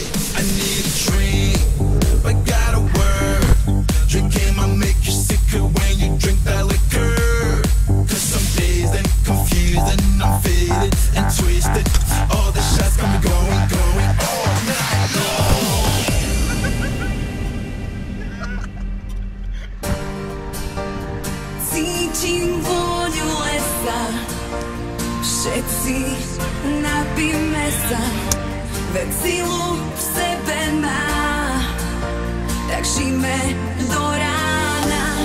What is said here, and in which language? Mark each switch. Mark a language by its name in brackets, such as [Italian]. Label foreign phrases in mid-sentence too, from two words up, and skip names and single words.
[English] I need a drink, but gotta work. Drinking might make you sicker when you drink that liquor. Cause some days I'm confused and I'm faded and twisted. All the shots got me going all night long. [Slovak] Cítim vôňu lesa, všetci napíme sa, veď silu v sebe má, tak žijme do rána.